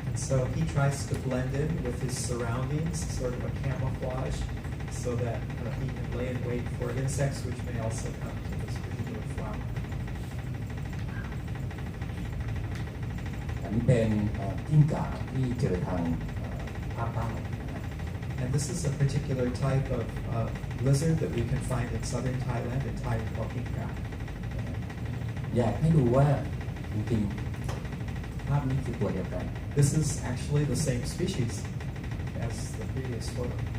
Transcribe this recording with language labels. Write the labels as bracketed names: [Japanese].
[English] And so he tries to blend in with his surroundings, sort of a camouflage, so that he can lay in wait for insects which may also come to this particular flower. [Thai] อันนี้เป็นกิ้งก่าที่เจอทางภาคใต้นะฮะ [English] And this is a particular type of lizard that we can find in southern Thailand, in Thai called Klek. [Thai] อยากให้ดูว่าจริงๆภาพนี้คือตัวเดียวกัน [English] This is actually the same species as the previous photo.